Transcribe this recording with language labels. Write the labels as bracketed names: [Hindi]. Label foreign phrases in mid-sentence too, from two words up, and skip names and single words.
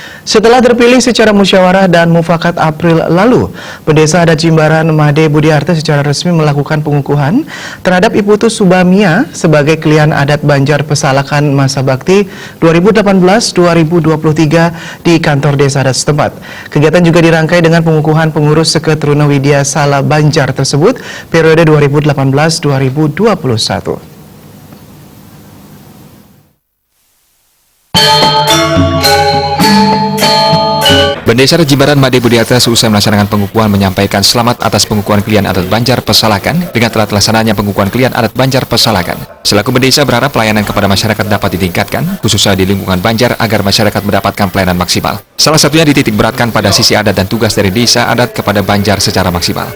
[Indonesian] Setelah terpilih secara musyawarah dan mufakat April lalu, Pendesa Adat Jimbaran Made Budiarto secara resmi melakukan pengukuhan terhadap Iputu Subamia sebagai klien adat Banjar Pesalakan masa bakti 2018-2023 di kantor desa adat setempat. Kegiatan juga dirangkai dengan pengukuhan pengurus Seketruna Widya Sala Banjar tersebut periode 2018-2021. Pendesa Adat Jimbaran Made Budiarto seusai melaksanakan pengukuhan menyampaikan selamat atas pengukuhan klien adat Banjar Pesalakan dengan telah terlaksananya pengukuhan klien adat Banjar Pesalakan. Selaku pendesa berharap pelayanan kepada masyarakat dapat ditingkatkan, khususnya di lingkungan Banjar agar masyarakat mendapatkan pelayanan maksimal. Salah satunya dititik beratkan pada sisi adat dan tugas dari desa adat kepada Banjar secara maksimal.